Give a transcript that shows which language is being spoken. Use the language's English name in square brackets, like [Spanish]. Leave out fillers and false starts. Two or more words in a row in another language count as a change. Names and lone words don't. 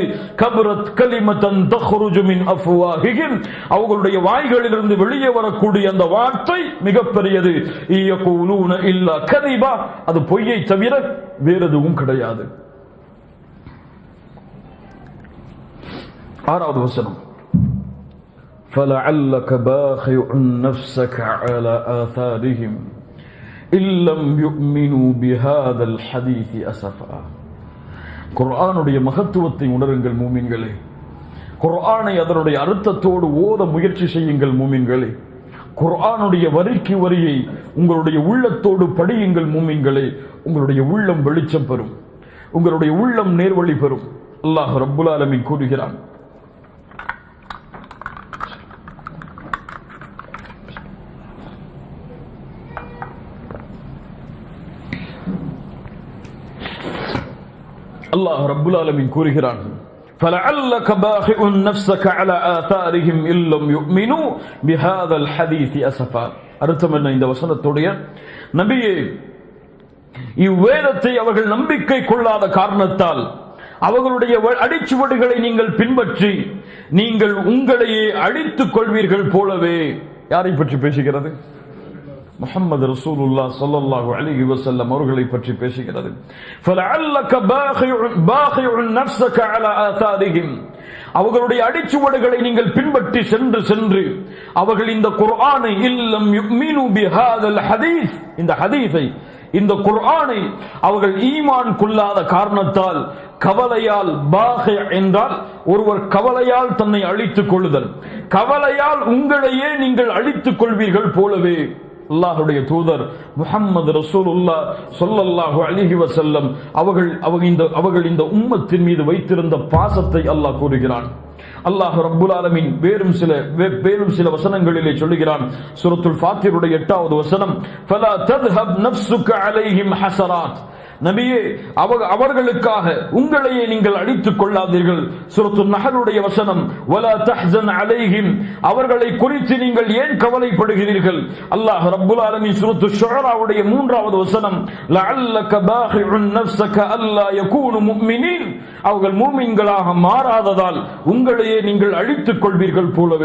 [Arabic] كبرت كلمة تخرج من أفواههم. [Tamil] அவர்களுடைய வாய்களிலிருந்து வெளியே வரக்கூடிய அந்த வார்த்தை மிகப்பெரியது. [Arabic] يقولون إلا كذبا. [Tamil] அது பொய்யை தவிர வேறு எதுவும் கிடையாது. ஆறாவது வசனம், [Arabic] فَلَعَلَّكَ بَاخِعٌ نَفْسَكَ عَلَى آثَارِهِمْ إِن لَّمْ يُؤْمِنُوا بِهَذَا الْحَدِيثِ أَسَفًا. [Tamil] குர்ஆனுடைய மகத்துவத்தை உணருங்கள் மூமின்களே. குர்ஆனை அதனுடைய அர்த்தத்தோடு ஓத முயற்சி செய்யுங்கள் மூமின்களே. குர்ஆனுடைய வரிக்கு வரியை உங்களுடைய உள்ளத்தோடு படியுங்கள் மூமின்களே. உங்களுடைய உள்ளம் வெளிச்சம் பெறும், உங்களுடைய உள்ளம் நேர்வழி பெறும். [Arabic] الله رب العالمين [Tamil] கூறுகிறான், [Arabic] الله رب العالمين [Tamil] கூறுகிறான், [Arabic] فَلَعَلَّكَ بَاخِعٌ نَفْسَكَ عَلَى آثَارِهِمْ إِن لَّمْ يُؤْمِنُوا بِهَذَا الْحَدِيثِ أَسَفًا. [Tamil] அர்த்தம் என்ன இந்த வசனத்துடைய? நபியே, இவ்வேதத்தை அவர்கள் நம்பிக்கை கொள்ளாத காரணத்தால் அவர்களுடைய அடிச்சுவடுகளை நீங்கள் பின்பற்றி நீங்கள் உங்களையே அழித்துக் கொள்வீர்கள் போலவே. யாரை பற்றி பேசுகிறது? [Arabic] محمد رسول الله صلى الله عليه وسلم [Tamil] அவர்களை பற்றி பேசுகிறது. [Arabic] فَلَعَلَّكَ بَاخِعٌ نَفْسَكَ عَلَى آثَارِهِمْ. [Tamil] அவர்களுடைய அடிச்சுவடுகளை நீங்கள் பின்பற்றி சென்று அவர்கள் இந்த குர்ஆனை [Arabic] إن لم يؤمنوا بهذا الحديث, [Tamil] இந்த ஹதீஸை, இந்த குர்ஆனை அவர்கள் ஈமான் கொள்ளாத காரணத்தால் கவலையால் பாகி என்றால் ஒருவர் கவலையால் தன்னை அழித்துக் கொள்ளுதல், கவலையால் உங்களையே நீங்கள் அழித்துக் கொள்வீர்கள் போலவே அல்லாஹ்வுடைய தூதர் [Arabic] محمد رسول الله صلى الله عليه وسلم [Tamil] அவர்கள் இந்த உம்மத்தின் மீது வைத்திருந்த பாசத்தை அல்லாஹ் கூறுகிறான். [Arabic] الله رب العالمين [Tamil] வேறும் சில வசனங்களிலே சொல்லுகிறான். சூரத்துல் ஃபாத்திருடைய 8வது வசனம், [Arabic] فلا تذهب نفسك عليهم حسرات. [Tamil] நபியே, அவர்களுக்காக உங்களையே நீங்கள் அழித்துக் கொள்ளாதீர்கள். சூரத்துன் நஹலுடைய வசனம், [Arabic] ولا تحزن عليهم, [Tamil] அவர்களை குறித்து நீங்கள் ஏன் கவலைப்படுகிறீர்கள். [Arabic] الله رب العالمين [Tamil] சூரத்துல் ஷுஆராவுடைய 3வது வசனம், [Arabic] لعلك باخع نفسك ألا يكونوا مؤمنين, [Tamil] அவர்கள் மூமின்களாக மாறாததால் உங்களையே நீங்கள் அழித்துக் கொள்வீர்கள் போலவே.